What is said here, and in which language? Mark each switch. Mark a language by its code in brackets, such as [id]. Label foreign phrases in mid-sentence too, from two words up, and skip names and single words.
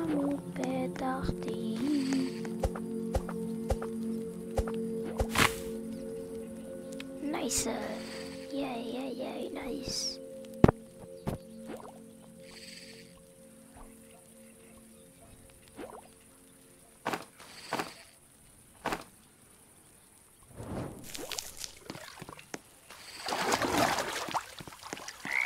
[el] μου πεταχτεί. [en] Nice. Yeah, nice. [el] Τι